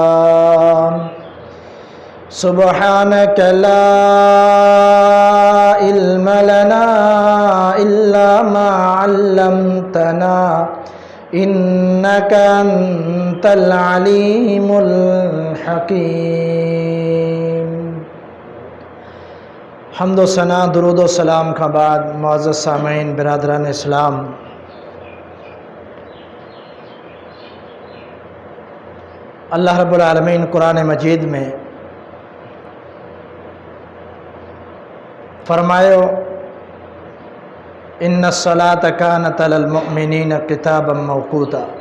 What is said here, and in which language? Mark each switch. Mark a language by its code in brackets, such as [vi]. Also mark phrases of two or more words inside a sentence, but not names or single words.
[ar] سبحانك لا علم لنا إلا ما علمتنا إنك أنت العليم الحكيم. [ur] حمد و ثنا درود و سلام کا بعد معزز سامعین برادران اسلام, [sd] अल्लाह रब्बुल आलमीन कुरान मजीद में फरमायो [ar] إن الصلاة كانت على المؤمنين كتابا موقوتا.